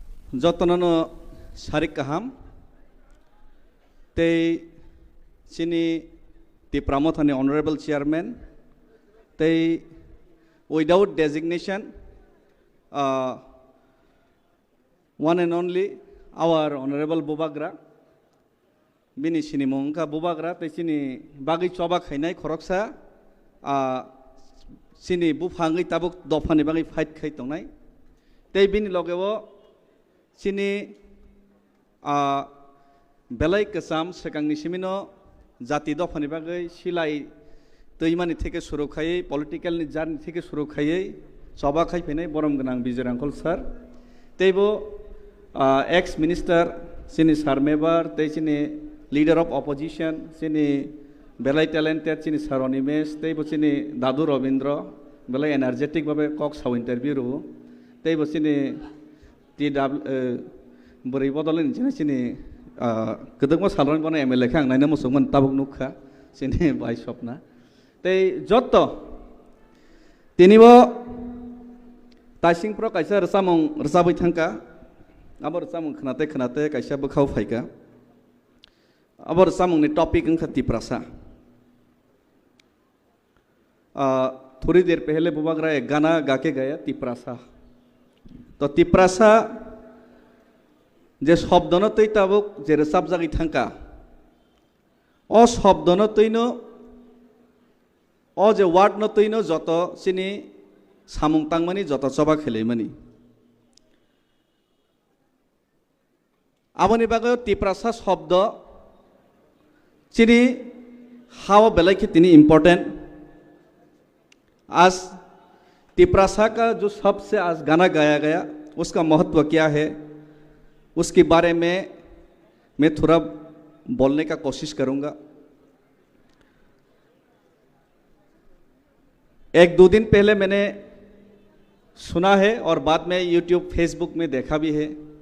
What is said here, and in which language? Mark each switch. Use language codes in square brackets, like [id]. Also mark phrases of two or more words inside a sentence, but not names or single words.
[trp] जतननो सारिक काहाम ते चिनी तिप्रामथानि [en] honorable chairman [trp] ते [en] without designation one and only our honorable [trp] Bubagra bini sini mongka Bubagra te sini bagi coba khainai khoroksa sini buphangi tabuk dofani bagi fight khai tongnai te bini logeo sini belai kesam sekangni simino jati dofani bagi silai toimani [bn] থেকে শুরু [trp] khai political ni journey [bn] থেকে শুরু [trp] khai coba khai phenai borom gonang Bijay Rangkol sir teibo [en] ex minister [trp] sini sarmebar te sini [en] leader of opposition [trp] sini belai talented sini saronimes teibo sini Dadu Robindro belai energetic babe kok saw interview ru teibo sini tw bori bodolin sini kedengmo salon bone MLA khang naina musungman tabuk nukha sini bai sopna tei jotto tinibo taising pro kaisa samong rsabai thangka abor samung khnate kaisa bkhau phaika abor samung ni topic ang tiprasa [hi] थोड़ी देर पहले बुबागरा एक गाना गा के गया [trp] तिप्रासा तो तिप्रासा जे शब्द न तै ताबुक जे रसाब जागि थांका अ शब्द न तैनो अ जे वार्ड न तैनो जत सिनी सामुं तांगमानि जत चबा खेलेमनि आबनि बागै तिप्रासा शब्द चिनी हाव बेलाखि तिनी इम्पोर्टेंट [hi] आज तिप्रासा का जो सबसे आज गाना गाया गया उसका महत्व क्या है उसके बारे में मैं थोड़ा बोलने का कोशिश करूंगा। एक दो दिन पहले मैंने सुना है और बाद में YouTube फेसबुक में देखा भी है